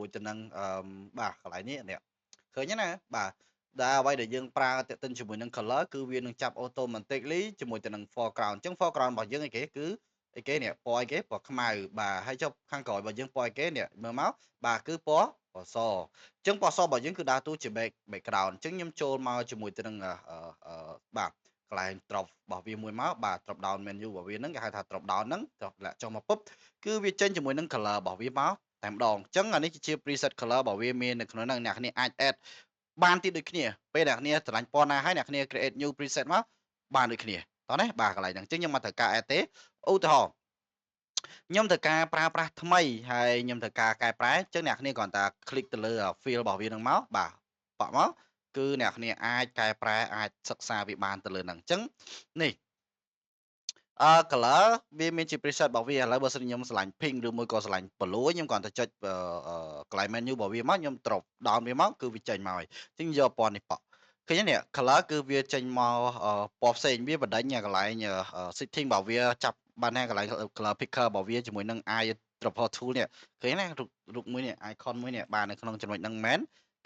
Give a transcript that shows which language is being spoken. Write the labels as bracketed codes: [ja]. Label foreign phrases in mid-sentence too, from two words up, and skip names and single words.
[km] ទៅនឹងបាទកន្លែងនេះនេះឃើញណាបាទដែលអ្វីដែលយើងប្រើតាក់ទិនជាមួយនឹង color គឺវានឹងចាប់ automatically ជាមួយទៅនឹង foreground អញ្ចឹង foreground របស់យើងអីគេគឺអីគេនេះពណ៌អីគេពណ៌ខ្មៅបាទហើយចុះខាងក្រោយរបស់យើងពណ៌ អីគេនេះមើលមកបាទគឺពណ៌សអញ្ចឹងពណ៌សរបស់យើងគឺដើរតួជា background អញ្ចឹងខ្ញុំចូលមកជាមួយទៅនឹងបាទកន្លែង drop របស់វាមួយមកបាទ [en] drop down menu [km] របស់វាហ្នឹងគេហៅថា [en] drop down [km] ហ្នឹងលាក់ចុះមកពុបគឺវាចេញជាមួយនឹង color របស់វាមកតែម្ដងអញ្ចឹងអានេះជា [en] preset color [km] របស់វាមាននៅក្នុងហ្នឹងអ្នកគ្នាអាច add បានទៀតដូចគ្នាពេលអ្នកគ្នាឆ្លាញ់ពណ៌ណាហើយអ្នកគ្នា [en] create new preset [km] មកបានដូចគ្នាតោះណាបាទកន្លែងហ្នឹងអញ្ចឹងខ្ញុំមកត្រូវការ add ទេឧទាហរណ៍ខ្ញុំត្រូវការប្រើប្រាស់ថ្មីហើយខ្ញុំត្រូវការកែប្រែអញ្ចឹងអ្នកគ្នាគ្រាន់តែ click ទៅលើ field របស់វានឹងមកបាទបាក់មកគឺអ្នកគ្នាអាចកែប្រែអាចសិក្សាវាបានទៅលើហ្នឹងអញ្ចឹងនេះ color វាមានជា preset របស់វាឥឡូវបើសិនខ្ញុំឆ្លាញ់ pink ឬមួយក៏ឆ្លាញ់ blue ខ្ញុំគ្រាន់តែចុចកន្លែង menu របស់វាមកខ្ញុំ [en] drop down [km] វាមកគឺវាចេញមកហើយអញ្ចឹងយកពណ៌នេះប៉ឃើញទេនេះ color គឺវាចេញមកពណ៌ផ្សេងវាបណ្ដេញកន្លែង setting របស់វាចាប់បានហើយកន្លែង [en] color picker [km] របស់វាជាមួយនឹង [en] eye dropper tool [km] នេះឃើញណារូបមួយនេះ icon មួយនេះបាទនៅក្នុងចំណុចហ្នឹងមែនគេ